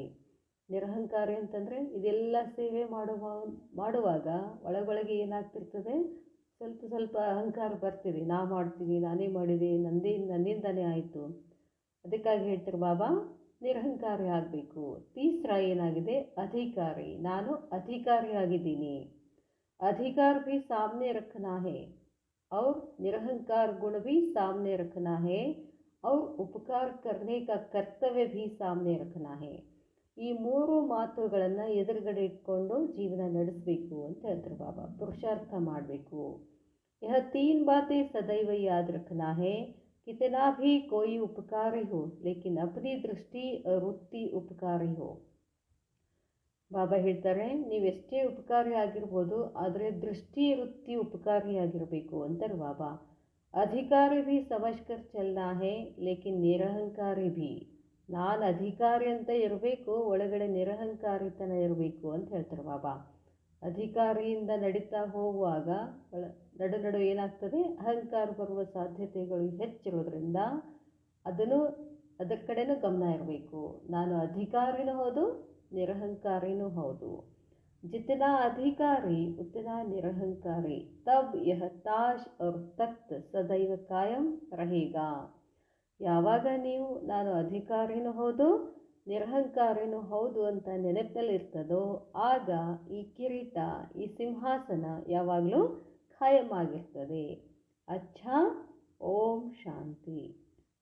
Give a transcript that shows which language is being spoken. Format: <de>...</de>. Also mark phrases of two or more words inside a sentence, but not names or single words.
<kn>ನಿರಹಂಕಾರಿ ಅಂತಂದರೆ ಇದೆಲ್ಲ ಸೇವೆ ಮಾಡುವಾಗ ಒಳಗೊಳಗೆ ಏನಾಗ್ತಿರ್ತದೆ, ಸ್ವಲ್ಪ ಸ್ವಲ್ಪ ಅಹಂಕಾರ ಬರ್ತಿದೆ. ನಾ ಮಾಡ್ತೀನಿ, ನಾನೇ ಮಾಡಿದೆ, ನನ್ನಿಂದನೇ ಆಯಿತು. ಅದಕ್ಕಾಗಿ ಹೇಳ್ತಾರೆ ಬಾಬಾ, ನಿರಹಂಕಾರಿ ಆಗಬೇಕು. ತೀಸ್ರಾ ಏನಾಗಿದೆ, ಅಧಿಕಾರಿ. ನಾನು ಅಧಿಕಾರಿಯಾಗಿದ್ದೀನಿ.</kn> <hi>अधिकार भी सामने रखना है और निरहंकार गुण भी सामने रखना है और उपकार करने का कर्तव्य भी सामने रखना है.</hi> <kn>ಈ 3 ಮಾತುಗಳನ್ನು ಎದುರುಗಡೆ ಇಟ್ಕೊಂಡು ಜೀವನ ನಡೆಸಬೇಕು ಅಂತ ಹೇಳ್ತಾರೆ ಬಾಬಾ. ಪುರುಷಾರ್ಥ ಮಾಡಬೇಕು.</kn> <hi>यह 3 बातें सदैव याद रखना है, कितना भी कोई उपकारी हो लेकिन अपनी दृष्टि और वृत्ति उपकारी हो.</hi> <kn>ಬಾಬಾ ಹೇಳ್ತಾರೆ, ನೀವೆಷ್ಟೇ ಉಪಕಾರಿ ಆಗಿರ್ಬೋದು, ಆದರೆ ದೃಷ್ಟಿ ವೃತ್ತಿ ಉಪಕಾರಿಯಾಗಿರಬೇಕು ಅಂತಾರೆ ಬಾಬಾ.</kn> <hi>अधिकारी भी समझकर चलना है लेकिन निरहंकारी भी.</hi> <kn>ನಾನು ಅಧಿಕಾರಿ ಅಂತ ಇರಬೇಕು, ಒಳಗಡೆ ನಿರಹಂಕಾರಿತನ ಇರಬೇಕು ಅಂತ ಹೇಳ್ತಾರೆ ಬಾಬಾ. ಅಧಿಕಾರಿಯಿಂದ ನಡೀತಾ ಹೋಗುವಾಗ ನಡು ಏನಾಗ್ತದೆ, ಅಹಂಕಾರ ಬರುವ ಸಾಧ್ಯತೆಗಳು ಹೆಚ್ಚಿರೋದ್ರಿಂದ ಅದರ ಕಡೆನೂ ಗಮನ ಇರಬೇಕು. ನಾನು ಅಧಿಕಾರಿನೂ ಹೌದು, ನಿರಹಂಕಾರಿನೂ ಹೌದು.</kn> <hi>जितना अधिकारी उतना निरहंकारी, तब यह ताज और तख्त सदैव कायम रहेगा.</hi> <kn>ಯಾವಾಗ ನೀವು ನಾನು ಅಧಿಕಾರಿನೂ ಹೌದು ನಿರಹಂಕಾರಿನೂ ಹೌದು ಅಂತ ನೆನಪಿನಲ್ಲಿರ್ತದೋ, ಆಗ ಈ ಕಿರೀಟ, ಈ ಸಿಂಹಾಸನ ಯಾವಾಗಲೂ ಖಾಯಂ ಆಗಿರ್ತದೆ. ಅಚ್ಛಾ, ಓಂ ಶಾಂತಿ.</kn>